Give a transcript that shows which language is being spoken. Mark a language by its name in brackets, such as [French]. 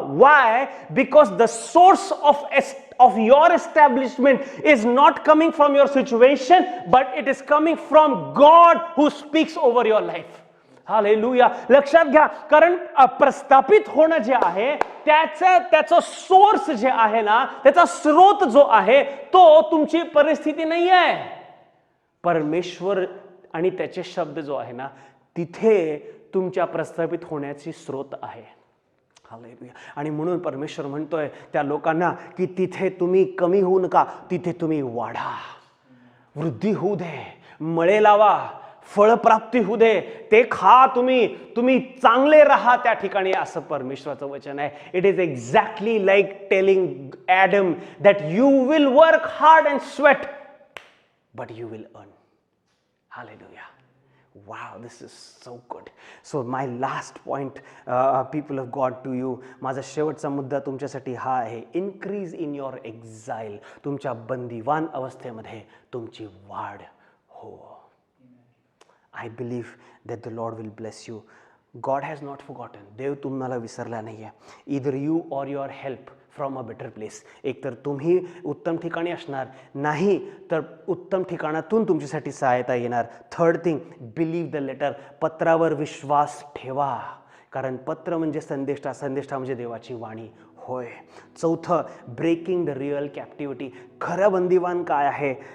[English] Why? Because the source of your establishment is not coming from your situation, but it is coming from God who speaks over your life. Hallelujah. [Marathi] लक्षात घ्या, कारण प्रस्थापित होणं जे आहे त्याचं source जे आहे ना, त्याचा स्रोत जो आहे तो तुमची परिस्थिती नाही आहे. परमेश्वर आणि त्याचे शब्द जो आहे ना, तिथे तुमच्या प्रस्थापित होण्याची स्रोत आहे. आणि म्हणून परमेश्वर म्हणतोय त्या लोकांना की तिथे तुम्ही कमी होऊ नका, तिथे तुम्ही वाढा, वृद्धी होऊ दे, मळे लावा, फळप्राप्ती होऊ दे, ते खा, तुम्ही चांगले राहा त्या ठिकाणी, असं परमेश्वराचं वचन आहे. [English] It is exactly like telling Adam that you will work hard and sweat but you will earn. Hallelujah. Wow, this is so good. So my last point, people of God, to you, [Marathi] माझा शेवटचा मुद्दा तुमच्यासाठी हा आहे, [English] Increase in your exile. [Marathi] तुमच्या बंदिवान अवस्थेमध्ये तुमची वाढ हो. [English] I believe that the Lord will bless you. God has not forgotten. [Marathi] देव तुम्हाला विसरला नाही आहे. [English] Either you or your help from a better place. [Marathi] एक तर तुम्ही उत्तम ठिकाणी असणार, नाही तर उत्तम ठिकाणातून तुमच्यासाठी सहायता येणार. [English] Third thing, believe the letter. [Marathi] पत्रावर विश्वास ठेवा, कारण पत्र म्हणजे संदेष्टा, संदेष्टा म्हणजे देवाची वाणी होय. चौथं, [English] Breaking the real captivity. [Marathi] खरं बंदिवान काय आहे?